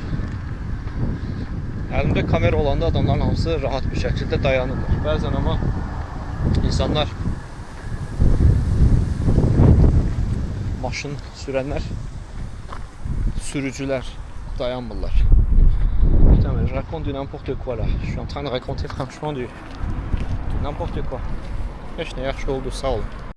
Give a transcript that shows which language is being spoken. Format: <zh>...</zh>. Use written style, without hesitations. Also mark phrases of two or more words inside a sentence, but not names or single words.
<az>Əlimdə kamera olanda adamların hamısı rahat bir şəkildə dayanırlar. Bəzən amma insanlar maşın sürənlər, sürücülər dayanmırlar.</az> <fr>Putain, mais je raconte du n'importe quoi là. Je suis en train de raconter franchement du n'importe quoi.</fr> <az>Heç nə yaxşı oldu, sağ olun.</az>